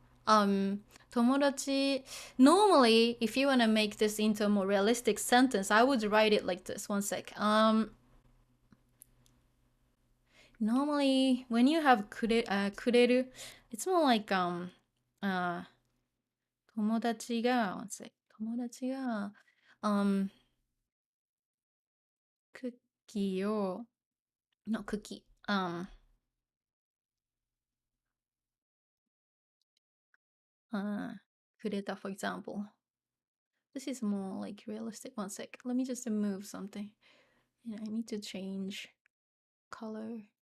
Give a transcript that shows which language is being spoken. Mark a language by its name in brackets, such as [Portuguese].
[English] 友達 normally if you want to make this into a more realistic sentence, I would write it like this. One sec. Normally when you have くれる it's more like 友達が one sec. [Japanese] 友達がクッキーを no クッキーくれた [English] for example. This is more like realistic. One sec. Let me just move something. Yeah, I need to change colors.